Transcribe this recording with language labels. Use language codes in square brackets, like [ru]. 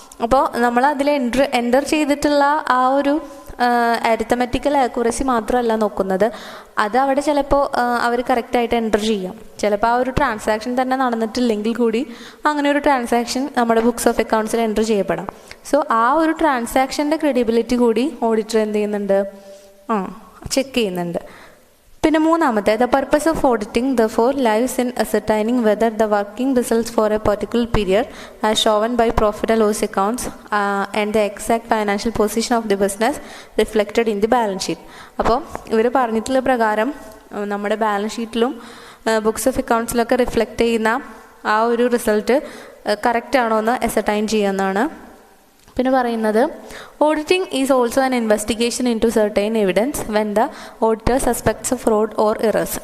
[ml] അപ്പോൾ നമ്മൾ അതിൽ എൻ്റർ ചെയ്തിട്ടുള്ള ആ ഒരു അരിത്തമെറ്റിക്കൽ അക്യുറസി മാത്രമല്ല നോക്കുന്നത്, അത് അവിടെ ചിലപ്പോൾ അവർ കറക്റ്റായിട്ട് എൻ്റർ ചെയ്യാം. ചിലപ്പോൾ ആ ഒരു ട്രാൻസാക്ഷൻ തന്നെ നടന്നിട്ടില്ലെങ്കിൽ കൂടി അങ്ങനെ ഒരു ട്രാൻസാക്ഷൻ നമ്മുടെ ബുക്സ് ഓഫ് അക്കൗണ്ട്സിൽ എൻ്റർ ചെയ്യപ്പെടാം. സോ ആ ഒരു ട്രാൻസാക്ഷൻ്റെ ക്രെഡിബിലിറ്റി കൂടി ഓഡിറ്റർ എന്ത് ചെയ്യുന്നുണ്ട്? ചെക്ക് ചെയ്യുന്നുണ്ട്. പിന്നെ മൂന്നാമത്തെ, [en] The purpose of auditing therefore lies in ascertaining whether the working results for a particular period as shown by profit and loss accounts and the exact financial position of the business reflected in the balance sheet. [ml] അപ്പോൾ ഇവർ പറഞ്ഞിട്ടുള്ള പ്രകാരം നമ്മുടെ balance ഷീറ്റിലും books of അക്കൗണ്ട്സിലൊക്കെ reflect ചെയ്യുന്ന ആ ഒരു result correct ആണോ എന്ന് അസർട്ടൈൻ ചെയ്യുന്നതാണ്. പിന്നെ പറയുന്നത്, [en] Auditing is also an investigation into certain evidence when the auditor suspects of fraud or errors.